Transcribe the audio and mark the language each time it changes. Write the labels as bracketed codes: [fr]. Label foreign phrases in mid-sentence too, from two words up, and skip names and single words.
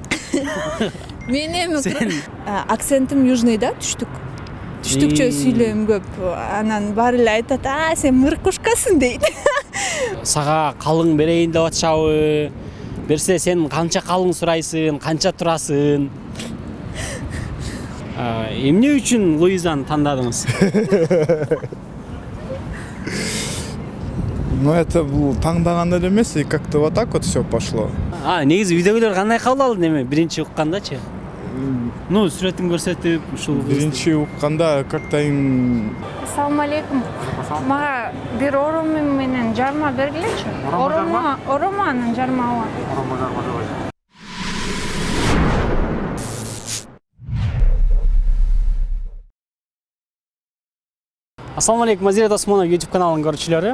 [ky] Мен эми акцентим южныйда, түштүкчө сүйлөйм көп. Анан баары эле айтат, сен мыркушкасың дейт. Сага калың берейин деп атышабы? Берсе сен канча калың сурайсың, канча турасың? Эмне үчүн Луизаны тандадыңыз? Ну это бул таңдаган эле эмес, [ru] как-то вот так вот все пошло. [ky] Негизи үйдөгүлөр кандай кабыл алды эми биринчи уккандачы? Ну, сүрөтүн көрсөтүп, ушул Биринчи укканда [ru] как-то им [ky] Ассаламу алейкум. Мага бир оромо менен жарма бергилечи. Оромо анан жарма бар. Ассаламу алейкум, Азирет Осмонов YouTube каналынын көрүүчүлөрү.